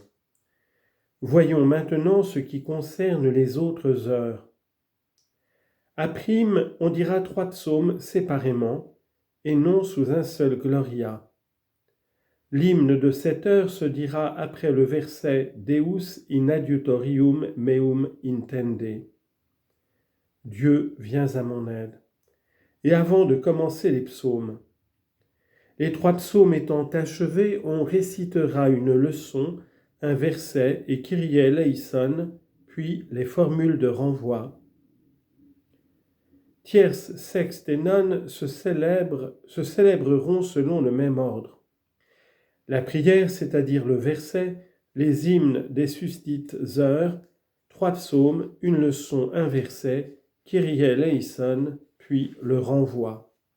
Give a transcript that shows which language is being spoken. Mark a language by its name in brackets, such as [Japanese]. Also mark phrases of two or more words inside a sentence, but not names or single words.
[French] Voyons maintenant ce qui concerne les autres heures. À prime, on dira 3 psaumes séparément et non sous un seul gloria. L'hymne de cette heure se dira après le verset [Latin] Deus in adiutorium meum intende. [French] Dieu, viens à mon aide. Et avant de commencer les psaumes. Les 3 psaumes étant achevés, on récitera une leçon, un verset et [Greek] Κύριε ελέησον, [French] puis les formules de renvoi. Tierces, sextes et nonnes se célébreront selon le même ordre. La prière, c'est-à-dire le verset, les hymnes des susdites heures, 3 psaumes, une leçon, un verset, [Greek] Κύριε ελέησον, [French] puis le renvoi.